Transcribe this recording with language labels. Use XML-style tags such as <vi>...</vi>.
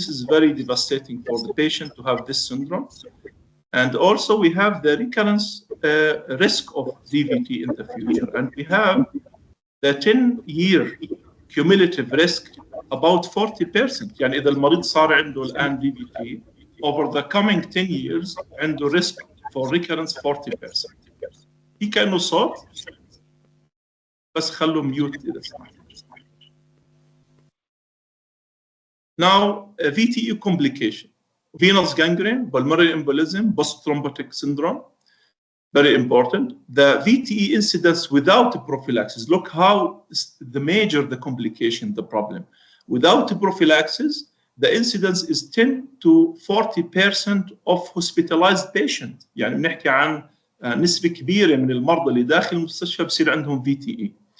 <en>This is very devastating for the patient to have this syndrome. And also we have the recurrence risk of DVT in the future. And we have the 10-year cumulative risk about 40%.</en> <ar>يعني إذا المريض صار عنده الآن</ar> <en>DVT, over the coming 10 years عنده risk for recurrence 40%.</en> <ar>في كأنه صوت بس خلوا ميوت إذا سمحت.</ar> <en>Now, VTE complication, venous gangrene, pulmonary embolism, post-thrombotic syndrome, very important. The VTE incidence without prophylaxis, look how the major the complication, the problem. Without prophylaxis, the incidence is 10 to 40% of hospitalized patient.</en> <ar>يعني بنحكي عن نسبة كبيرة من المرضى اللي داخل المستشفى بصير عندهم VTE.</ar>